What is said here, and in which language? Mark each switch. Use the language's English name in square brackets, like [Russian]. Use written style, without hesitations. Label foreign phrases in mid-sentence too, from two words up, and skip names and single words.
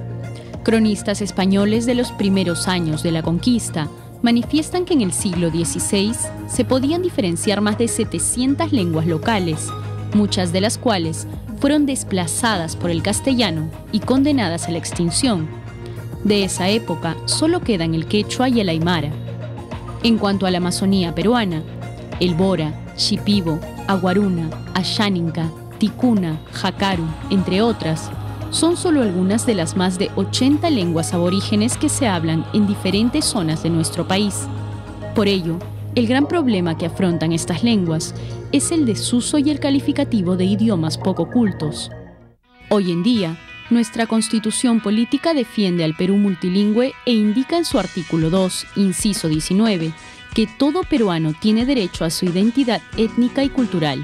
[Spanish] Cronistas españoles de los primeros años de la conquista manifiestan que en el siglo XVI se podían diferenciar más de 700 lenguas locales, muchas de las cuales fueron desplazadas por el castellano y condenadas a la extinción. De esa época solo quedan el quechua y el aymara. En cuanto a la Amazonía peruana, el bora, shipibo, aguaruna, asháninca, ticuna, jacaru, entre otras, son solo algunas de las más de 80 lenguas aborígenes que se hablan en diferentes zonas de nuestro país. Por ello, el gran problema que afrontan estas lenguas es el desuso y el calificativo de idiomas poco cultos. Hoy en día, nuestra Constitución Política defiende al Perú multilingüe e indica en su artículo 2, inciso 19, que todo peruano tiene derecho a su identidad étnica y cultural.